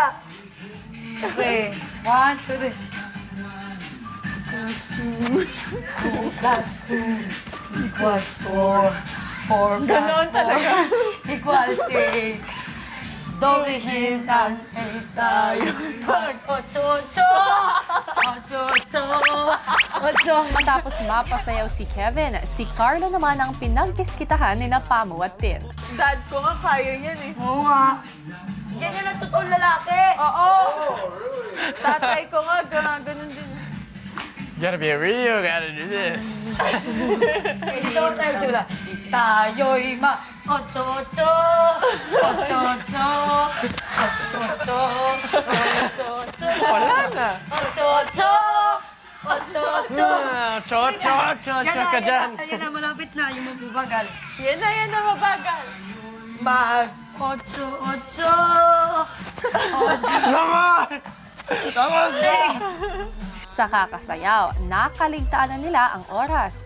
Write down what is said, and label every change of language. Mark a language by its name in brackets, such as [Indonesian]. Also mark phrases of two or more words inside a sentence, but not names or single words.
[English] Okay. 1, 2, 3. Plus 2 equals 4. 4 plus 4 equals 8. [Filipino] Doblehin ang 8 tayo. Otso-otso. Otso-otso. Otso. Matapos mapasayaw si Kevin, si Carlo naman ang pinagdiskitahan ni na Pamo at Tin. Dad ko nga kaya yan eh. Oo nga. Yan yung nagtotoong lalaki. Oo! Tatay ko nga, ganun din. [English] Gotta be real, gotta do this. [Filipino] Dito tayo sila. Tayo'y ma-otso-otso. Otso-otso. Otso-otso. Otso-otso. Wala na. Otso-otso. Otso-otso. Chot ka dyan. Yan na, malapit na. Yung mabubagal. Yan na mabagal. Mag-otso-otso. Naman! Tapos na! Sa kakasayaw, nakaligtaan na nila ang oras.